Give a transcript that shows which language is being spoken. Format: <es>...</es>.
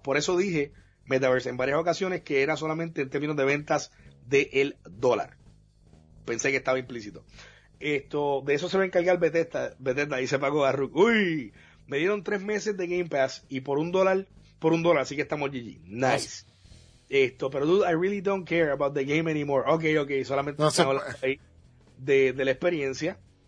<es>Por eso dije, Metaverse, en varias ocasiones que era solamente en términos de ventas del dólar. Pensé que estaba implícito. De eso se va a encargar Bethesda, dice Paco Garruk. Uy, me dieron 3 meses de Game Pass y por un dólar, así que estamos GG.</es> <en>Nice.</en> <es>Esto, pero</es> <en>dude, I really don't care about the game anymore.</en> <es>Ok, solamente no estamos hablando ahí de la experiencia.</es>